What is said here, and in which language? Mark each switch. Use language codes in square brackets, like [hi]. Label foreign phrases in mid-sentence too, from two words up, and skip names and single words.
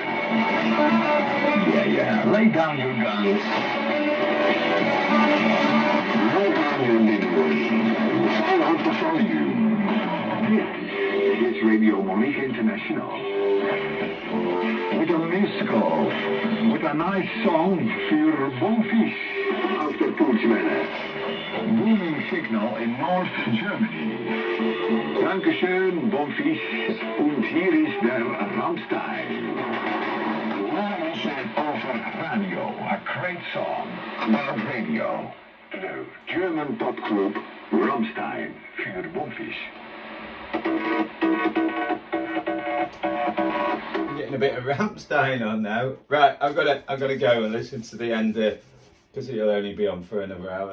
[en] Yeah. Lay down your guns. Lay down your niggers. Stand out for you. This is Radio Monique International. With a musical. With a nice song für Bonfisch. Auf der Pulswelle. Booming signal in North Germany. [de] Dankeschön, Bonfisch. Und hier ist der Rammstein. [nl] Laat het over radio. [en] A great song about radio. The German pop group Rammstein für Bonfisch. Getting a bit of Rammstein on now. Right, I've got to go and listen to the end. Because it'll only be on for another hour.